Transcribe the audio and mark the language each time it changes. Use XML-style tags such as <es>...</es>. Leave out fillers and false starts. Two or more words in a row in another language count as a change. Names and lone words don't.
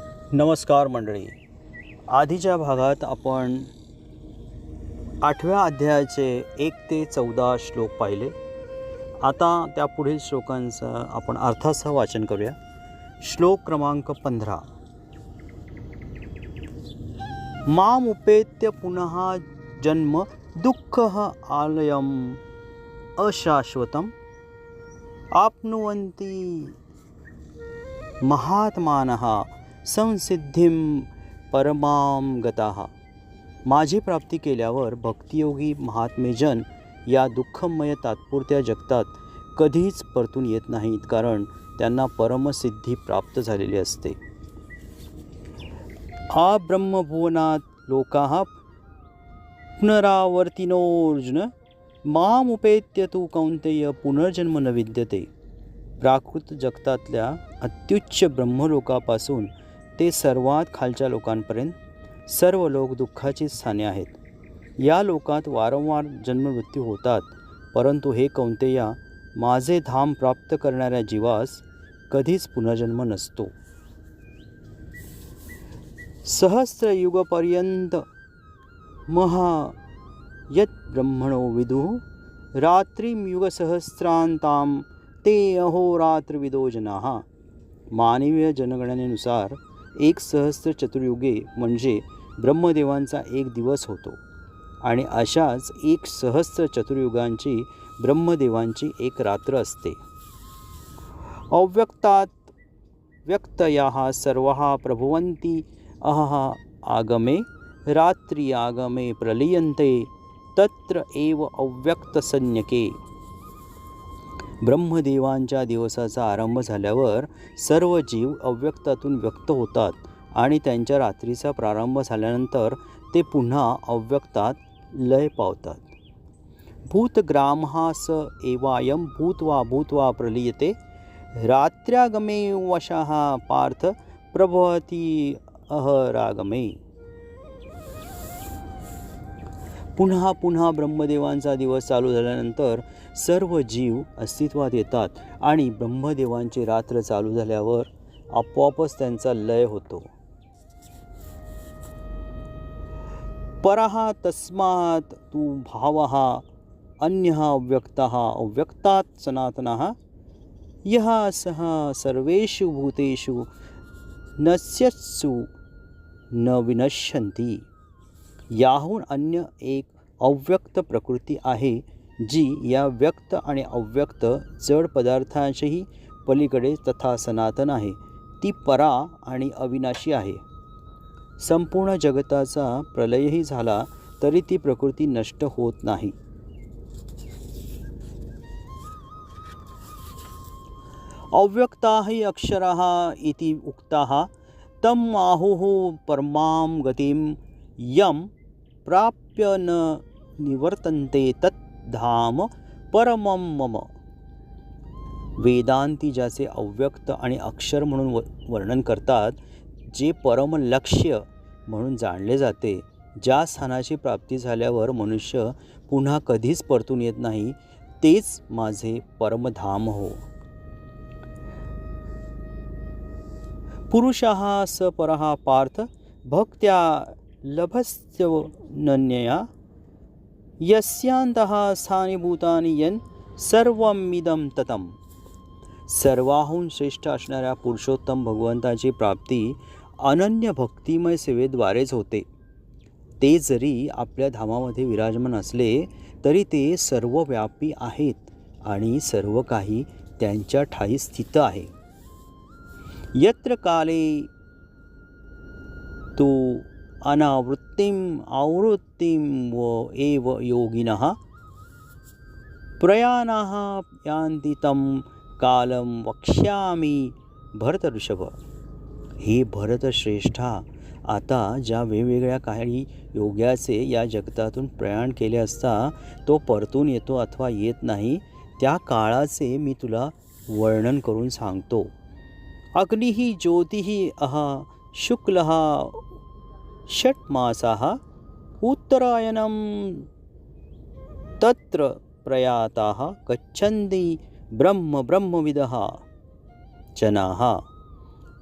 <mr>नमस्कार मंडळी. आधीच्या भागात आपण 8व्या अध्यायाचे 1 ते 14 श्लोक पाहिले. आता त्या पुढील श्लोकांचं आपण अर्थासह वाचन करूया. श्लोक क्रमांक 15.</mr> <sa>माम उपेत्य पुनः जन्म दुःखः आलयम अशाश्वतम आपनुवन्ति महात्मानः संसिद्धिं परमां गताः.</sa> <mr>माझी प्राप्ती केल्यावर भक्तियोगी महात्मेजन या दुःखमय तात्पुरत्या जगतात कधीच परतून येत नाहीत, कारण त्यांना परमसिद्धी प्राप्त झालेली असते.</mr> <sa>आ ब्रह्मभुवनात् लोकाः पुनरावर्तिनोऽर्जुन मामुपेत्य तु कौन्तेय पुनर्जन्म न विद्यते.</sa> <mr>प्राकृत जगतातल्या अत्युच्च ब्रह्मलोकापासून ते सर्वात खालच्या लोकांपर्यंत सर्व लोक दुःखाची स्थाने आहेत. या लोकात वारंवार जन्ममृत्यू होतात, परंतु हे कौंतेया, माझे धाम प्राप्त करणाऱ्या जीवास कधीच पुनर्जन्म नसतो.</mr> <sa>सहस्रयुगपर्यंत महा यत् ब्रह्मणो विदुः रात्रिं युगसहस्रांतां ते अहोरात्रविदो जनाः.</sa> <mr>मानवीय जनगणनेनुसार 1 सहस्त्र चतुर्युगे म्हणजे ब्रह्मदेवांचा 1 दिवस होतो, आणि अशाच 1 सहस्त्र चतुर्युगांची ब्रह्मदेवांची 1 रात्र असते.</mr> <sa>अव्यक्तात् व्यक्तयाः सर्वाः प्रभुवन्ति अहः आगमे रात्रि आगमे प्रलीयन्ते तत्र एव अव्यक्तसंज्ञके.</sa> <mr>ब्रह्मदेवांच्या दिवसाचा आरंभ झाल्यावर सर्व जीव अव्यक्तातून व्यक्त होतात, आणि त्यांच्या रात्रीचा प्रारंभ झाल्यानंतर ते पुन्हा अव्यक्तात लय पावतात.</mr> <sa>भूतग्रामः स एवायं भूत्वा भूत्वा प्रलीयते रात्र्यागमे वशः पार्थ प्रभवति अहरागमे.</sa> <mr>पुन्हा पुन्हा ब्रह्मदेवांचा दिवस चालू झाल्यानंतर सर्व जीव अस्तित्वात येतात, आणि ब्रह्मदेवांची रात्र चालू झाल्यावर आपोआपच त्यांचा लय होतो.</mr> <sa>परः तस्मात् तु भावः अन्यः अव्यक्तः अव्यक्तात् सनातनः यः सः सर्वेषु भूतेषु नश्यत्सु न विनश्यन्ति.</sa> <mr>याहून अन्य एक अव्यक्त प्रकृती आहे, जी या व्यक्त आणि अव्यक्त जड पदार्थांशीही पलीकडे तथा सनातन आहे. ती परा आणि अविनाशी आहे. संपूर्ण जगताचा प्रलयही झाला तरी ती प्रकृती नष्ट होत नाही.</mr> <sa>अव्यक्ताः अक्षराः इति उक्ताः तम् आहुः परमां गतिं यं प्राप्य न निवर्तन्ते तत् धाम परमं मम.</sa> <mr>वेदांती ज्याचे अव्यक्त आणि अक्षर म्हणून वर्णन करतात, जे परम लक्ष्य म्हणून जाणले जाते, ज्या स्थानाची प्राप्ती झाल्यावर मनुष्य पुन्हा कधीच परतून येत नाही, तेच माझे परमधाम हो.</mr> <sa>पुरुषः स परः पार्थ भक्त्या लभस्यनन्यया यस्यांतः स्थानि भूतानि यन् सर्वमिदं ततम्.</sa> <mr>सर्वाहून श्रेष्ठ असणाऱ्या पुरुषोत्तम भगवंताची प्राप्ती अनन्य भक्तिमय सेवेद्वारेच होते. ते जरी आपल्या धामामध्ये विराजमान असले तरी ते सर्वव्यापी आहेत, आणि सर्व काही त्यांच्या ठायी स्थित आहे.</mr> <sa>यत्र काले तु अनावृत्तिम आवृत्तिम व एव योगिनः प्रयाणाः यान्ति तं कालं वक्ष्यामि भरत ऋषभ.</sa> <mr>हे भरतश्रेष्ठा, आता ज्या वेगवेगळ्या काही योग्याचे या जगतातून प्रयाण केले असता तो परतून येतो अथवा येत नाही, त्या काळाचे मी तुला वर्णन करून सांगतो.</mr> <sa>अग्निः ज्योतिः अहा शुक्लः षट्मासाः उत्तरायणं तत्र प्रयाताः गच्छन्ति ब्रह्मविदः जनाः.</sa>